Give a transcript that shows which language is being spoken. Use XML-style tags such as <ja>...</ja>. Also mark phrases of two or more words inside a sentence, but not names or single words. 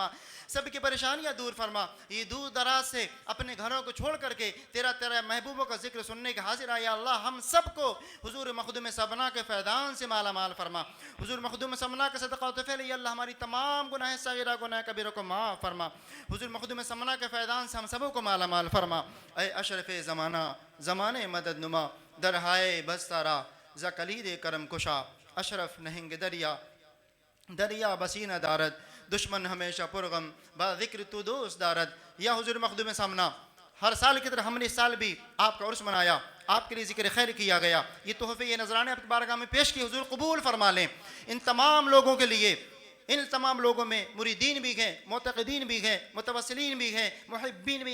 <ur>سب کی پریشانیاں دور فرما. یہ دور دراز سے اپنے گھروں کو چھوڑ کر کے تیرے محبوبوں کا ذکر سننے کے حاضر آیا. اللہ ہم سب کو حضور مخدوم سبنا کے فیضان سے مالا مال فرما. حضور مخدوم سبنا کے صدقہ و طفیل یا اللہ ہماری تمام گناہ صغیرہ گناہ کبیرہ کو معاف فرما. حضور مخدوم سبنا کے فیضان سے ہم سبوں کو مالا مال فرما.</ur> <fa>اے اشرف زمانہ زمانے مدد نما درہائے بستارا ز کلید کرم کشا اشرف نہنگ دریا بسینہ دارد دشمن ہمیشہ پرغم با ذکر تو دوست دارد.</fa> <ur>یا حضور مخدوم سامنا ہر سال کی طرح ہم نے اس سال بھی آپ کا عرس منایا. آپ کے لیے ذکر خیر کیا گیا. یہ تحفے یہ نذرانے آپ کی بارگاہ میں پیش کی. حضور قبول فرما لیں. ان تمام لوگوں کے لیے ان تمام لوگوں میں مریدین بھی ہیں معتقدین بھی ہیں متوسلین بھی ہیں محبین بھی.</ur>